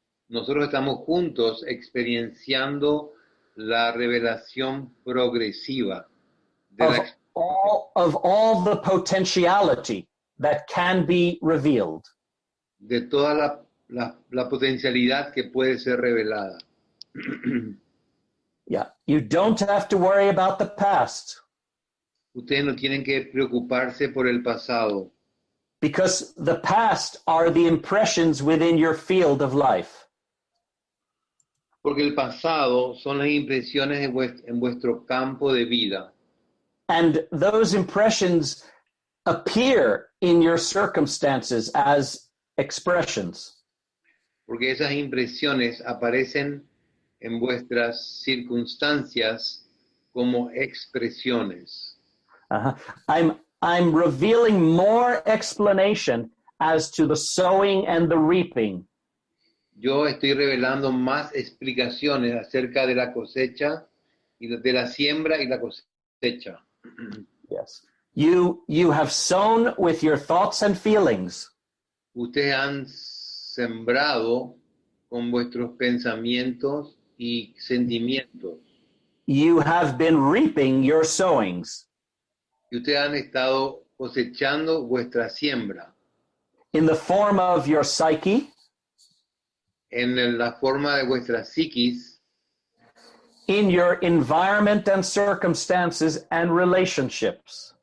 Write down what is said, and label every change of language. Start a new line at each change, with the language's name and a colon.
Spanish: Nosotros estamos juntos experienciando la revelación progresiva
English: of all the potentiality that can be revealed.
Spanish: de toda la potencialidad que puede ser revelada.
English: Yeah, you don't have to worry about the past.
Spanish: Ustedes no tienen que preocuparse por el pasado,
English: because the past are the impressions within your field of life.
Spanish: porque el pasado son las impresiones en vuestro campo de vida.
English: And those impressions appear in your circumstances as expressions.
Spanish: Porque esas impresiones aparecen en vuestras circunstancias como expresiones.
English: I'm revealing more explanation as to the sowing and the reaping.
Spanish: Yo estoy revelando más explicaciones acerca de la cosecha y de la siembra y la cosecha.
English: Yes. You have sown with your thoughts and feelings.
Spanish: Ustedes han sembrado con vuestros pensamientos y sentimientos.
English: You have been reaping your sowings.
Spanish: Y ustedes han estado cosechando vuestra siembra.
English: In the form of your psyche.
Spanish: En la forma de vuestra psiquis.
English: In your environment and circumstances and relationships.